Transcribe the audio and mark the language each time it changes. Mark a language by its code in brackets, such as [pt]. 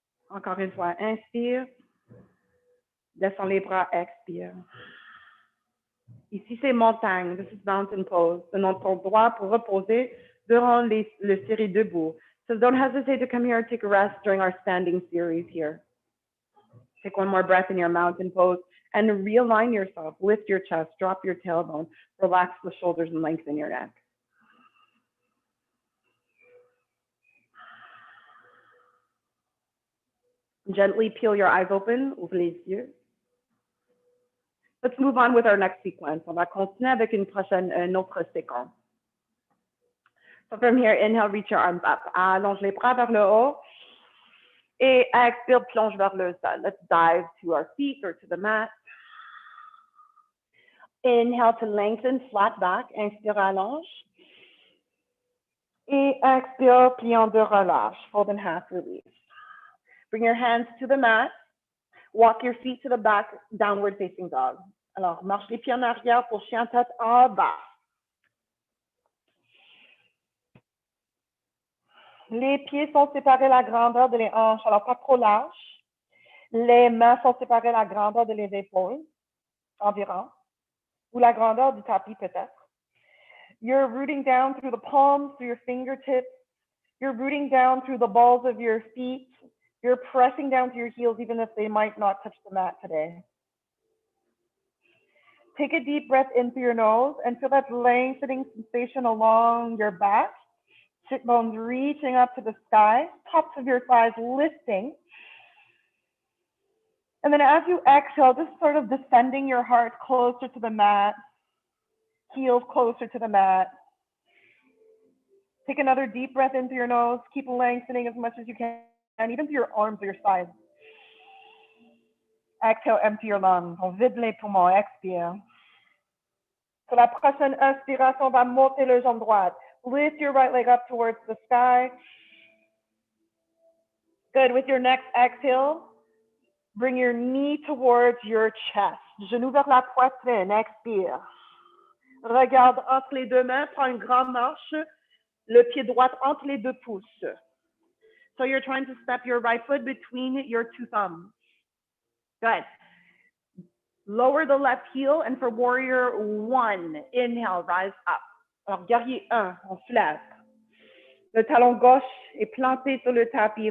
[fr] Encore une fois, inspire. Descends les bras, expire. Ici, c'est montagne. [en] This is mountain pose. [fr] Donne ton droit pour reposer durant le série debout. [en] So don't hesitate to come here and take a rest during our standing series here. Take one more breath in your mountain pose and realign yourself. Lift your chest, drop your tailbone, relax the shoulders and lengthen your neck. Gently peel your eyes open, [fr] ouvre les yeux. [en] Let's move on with our next sequence. [fr] On va continuer avec une autre séquence. [en] So from here, inhale, reach your arms up. [fr] Allonge les bras vers le haut. Et expire, plonge vers le sol. [en] Let's dive to our feet or to the mat. Inhale to lengthen, flat back. [fr] Inspire, allonge. Et expire, plie en deux, relâche. [en] Fold in half, release. Bring your hands to the mat. Walk your feet to the back, downward facing dog. [fr] Alors, marche les pieds en arrière pour chien tête en bas. Les pieds sont séparés la grandeur de les hanches, alors pas trop large. Les mains sont séparées la grandeur de les épaules, environ, ou la grandeur du tapis peut-être. [en] You're rooting down through the palms, through your fingertips. You're rooting down through the balls of your feet. You're pressing down to your heels even if they might not touch the mat today. Take a deep breath in through your nose and feel that lengthening sensation along your back. Sit bones reaching up to the sky, tops of your thighs lifting. And then as you exhale, just sort of descending your heart closer to the mat, heels closer to the mat. Take another deep breath in through your nose. Keep lengthening as much as you can, and even through your arms or your sides. Exhale, empty your lungs. [fr] On vide les poumons. Expire. Sur la prochaine inspiration, on va monter le jambe droite. [en] Lift your right leg up towards the sky. Good. With your next exhale, bring your knee towards your chest. [fr] Genou vers la poitrine. Expire. Regarde entre les deux mains. Prends une grande marche. Le pied droit entre les deux pouces. [en] So you're trying to step your right foot between your two thumbs. Good. Lower the left heel, and for warrior one, inhale, rise up. [fr] Alors, guerrier 1, on se lève. Le talon gauche est planté sur le tapis.